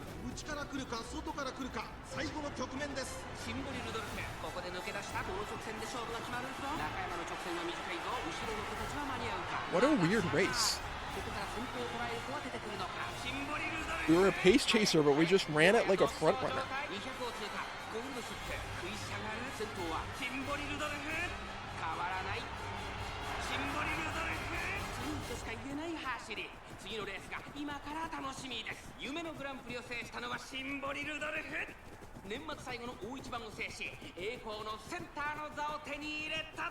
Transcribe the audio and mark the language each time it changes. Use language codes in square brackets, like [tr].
[ja] 内から来るか外から来るか最後の局面です。シンボリルドルフここで抜け出した高速戦で勝負が決まるぞ。中山の直線は短いぞ。後ろの子たちは間に合うか。 [en] what a weird race. [ja] ここから先頭を捉える子は出てくるのか。シンボリルドル [en] We were a pace chaser, but we just ran it like a front runner. [ja] 200を通過。ゴールドシップ食い下がる。先頭はシンボリルドルフ変わらない。シンボリルドルフ次としか言えない走り。次のレースが今から楽しみです。夢のグランプリを制したのはシンボリルドルフ。年末最後の大一番を制し栄光のセンターの座を手に入れた。